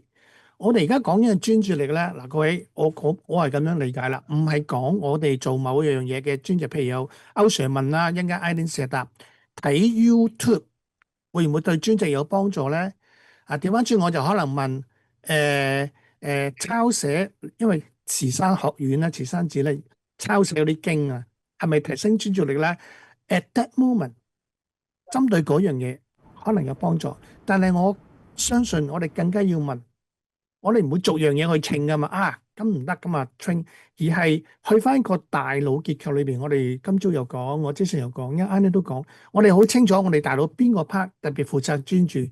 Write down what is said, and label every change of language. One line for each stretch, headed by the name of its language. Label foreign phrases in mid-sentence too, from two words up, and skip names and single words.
Cantonese: 我哋而家講緊嘅專注力咧，嗱各位，我係咁樣理解啦，唔係講我哋做某一樣嘢嘅專注，譬如有歐 Sir 問啦，一陣間 IDEN 試答，睇 YouTube 會唔會對專注有幫助咧？啊，調翻轉我就可能問，抄寫，因為慈山學院咧，慈山寺咧抄寫嗰啲經啊，係咪提升專注力咧 ？
English: At that moment，
Cantonese: 針對嗰樣嘢可能有幫助，但係我相信我哋更加要問。我哋唔會逐樣嘢去稱噶嘛，咁唔得噶嘛 train，而係去翻個大腦結構裏邊。我哋今朝又講，我之前又講，一啱啱都講，我哋好清楚我哋大腦邊個 part 特別負責專注。